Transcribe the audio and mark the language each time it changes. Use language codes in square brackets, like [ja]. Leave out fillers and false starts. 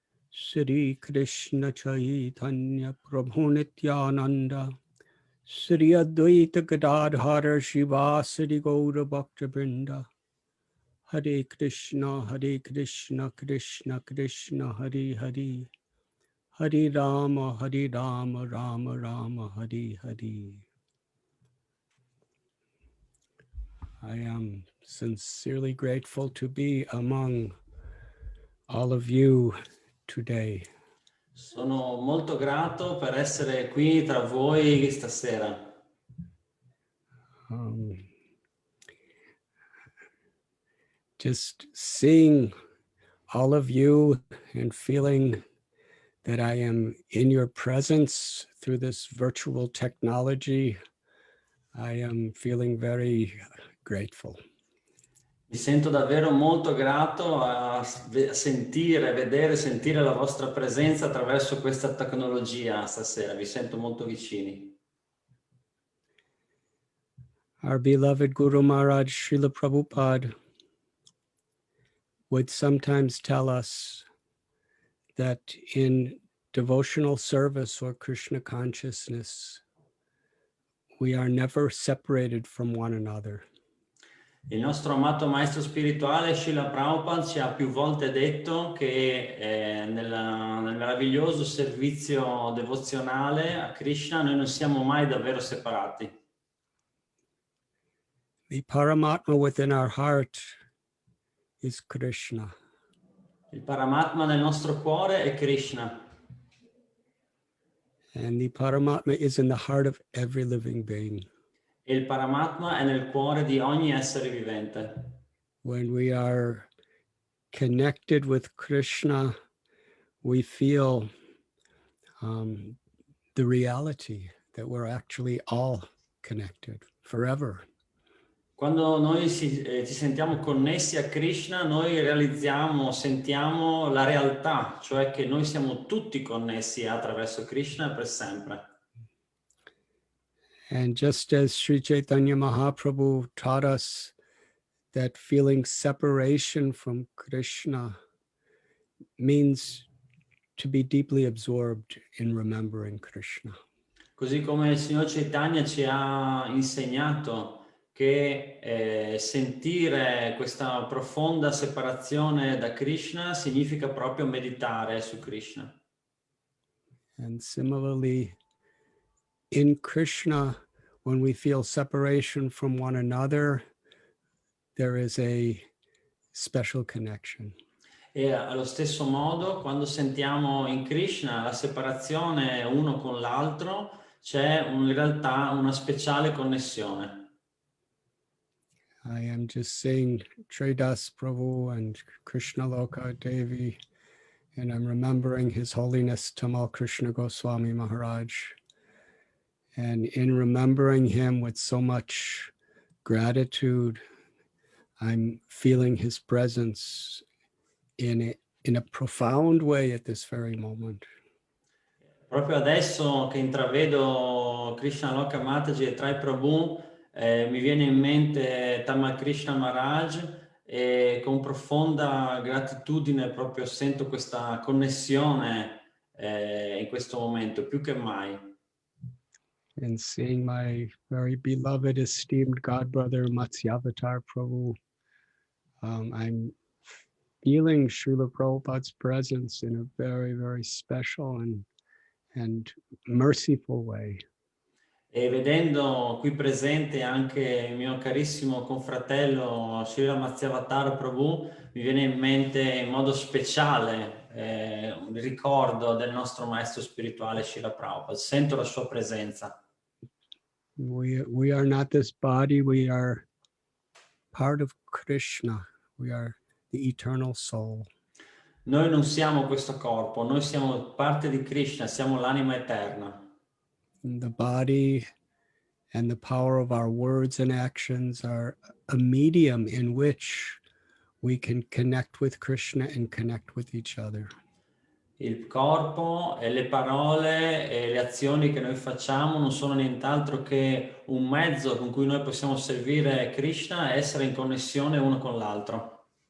[sa] Sri Krishna Chaitanya Prabhu Nityananda Sri Advaita Gadadhara Shivasari Gaura Bhakta Vrinda Hare Krishna Krishna Krishna Hare Hare Hare Rama Rama Rama Hare Hare. [en] I am sincerely grateful to be among all of you today. [it] Sono molto grato per essere qui tra voi stasera. [en] Just seeing all of you and feeling that I am in your presence through this virtual technology, I am feeling very grateful. [it] Mi sento davvero molto grato a vedere, sentire la vostra presenza attraverso questa tecnologia stasera. Vi sento molto vicini. [en] Our beloved Guru Maharaj Srila Prabhupada would sometimes tell us that in devotional service or Krishna consciousness, we are never separated from one another. [it] Il nostro amato maestro spirituale Srila Prabhupada ci ha più volte detto che nel meraviglioso servizio devozionale a Krishna noi non siamo mai davvero separati. [en] The Paramatma within our heart is Krishna. [it] Il Paramatma nel nostro cuore è Krishna. [en] And the Paramatma is in the heart of every living being. [it] E il Paramatma è nel cuore di ogni essere vivente. [en] When we are connected with Krishna, we feel the reality that we're actually all connected forever. [it] Quando noi ci sentiamo connessi a Krishna, noi sentiamo la realtà, cioè che noi siamo tutti connessi attraverso Krishna per sempre. [en] And just as Sri Chaitanya Mahaprabhu taught us that feeling separation from Krishna means to be deeply absorbed in remembering Krishna. [it] Così come il Signor Chaitanya ci ha insegnato che sentire questa profonda separazione da Krishna significa proprio meditare su Krishna. [en] And similarly, in Krishna, when we feel separation from one another, there is a special connection. [it] E allo stesso modo, quando sentiamo in Krishna la separazione uno con l'altro, c'è in realtà una speciale connessione. [en] I am just saying Tridas Prabhu and Krishna Loka Devi, and I'm remembering His Holiness Tamal Krishna Goswami Maharaj. And in remembering him with so much gratitude. I'm feeling his presence in a profound way at this very moment. [it] Proprio adesso che intravedo Krishna Loka Mataji e Trai Prabhu, mi viene in mente Tamal Krishna Maharaj e con profonda gratitudine proprio sento questa connessione in questo momento, più che mai. [en] And seeing my very beloved, esteemed godbrother Matsyavatar Prabhu, I'm feeling Srila Prabhupada's presence in a very, very special and merciful way. [it] E vedendo qui presente anche il mio carissimo confratello Srila Matsyavatar Prabhu, mi viene in mente in modo speciale un ricordo del nostro maestro spirituale Srila Prabhupada. Sento la sua presenza. [en] We are not this body, we are part of Krishna. We are the eternal soul. [it] Noi non siamo questo corpo, noi siamo parte di Krishna, siamo l'anima eterna. [en] The body and the power of our words and actions are a medium in which we can connect with Krishna and connect with each other. [it] Il corpo e le parole e le azioni che noi facciamo non sono nient'altro che un mezzo con cui noi possiamo servire Krishna e essere in connessione uno con l'altro.